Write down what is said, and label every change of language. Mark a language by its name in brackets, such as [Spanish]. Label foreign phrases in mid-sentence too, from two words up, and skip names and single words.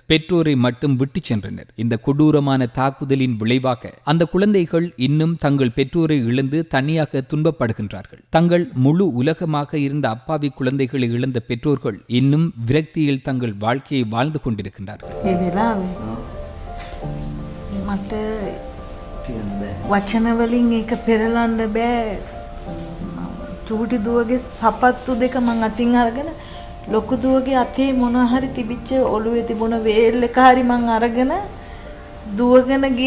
[Tamil] பெற்றோரை மட்டும் விட்டு சென்றனர். இந்த கொடூரமான தாக்குதலின் விளைவாக அந்த குழந்தைகள் இன்னும் தங்கள் பெற்றோரை இழந்து தனியாக துன்பப்படுகின்றார்கள். தங்கள் முழு உலகமாக இருந்த அப்பாவி குழந்தைகளை இழந்த பெற்றோர்கள் இன்னும் விரக்தியில் தங்கள் வாழ்க்கையை வாழ்ந்து கொண்டிருக்கின்றார்கள். [Sinhala] වචනවලින් ඒක පෙරලන්න බෑ. චූටි දුවගේ සපත්තු දෙක මං අතින් අරගෙන ලොකු දුවගේ අතේ මොනවා හරි තිබිච්ච ඔළුවේ තිබුණ වේල් එක හරි මං අරගෙන දුවගෙන ගියා.